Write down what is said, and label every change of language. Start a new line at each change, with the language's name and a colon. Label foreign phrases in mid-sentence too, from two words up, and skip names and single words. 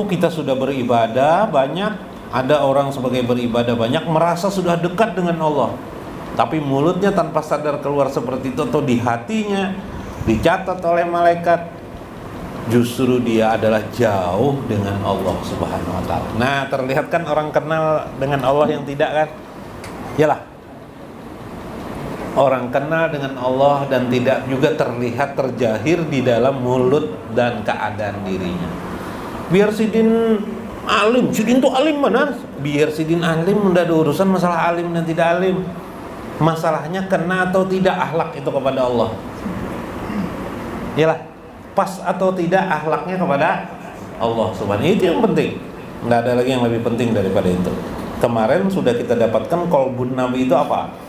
Indonesian: Kita sudah beribadah banyak, ada orang sebagai beribadah banyak merasa sudah dekat dengan Allah, tapi mulutnya tanpa sadar keluar seperti itu, atau di hatinya dicatat oleh malaikat justru dia adalah jauh dengan Allah
Arabic: سبحانه وتعالى.
Indonesian: Nah, terlihat kan orang kenal dengan Allah yang tidak kan? Yalah. Orang kenal dengan Allah dan tidak juga terlihat terjahir di dalam mulut dan keadaan dirinya. Biar sidin alim, sidin tuh alim benar. Biar sidin alim, udah ada urusan masalah alim dan tidak alim. Masalahnya kena atau tidak akhlak itu kepada Allah. Yalah, pas atau tidak akhlaknya kepada Allah Subhanahu. Itu yang penting. Nggak ada lagi yang lebih penting daripada itu. Kemarin sudah kita dapatkan qalbun Nabi itu apa?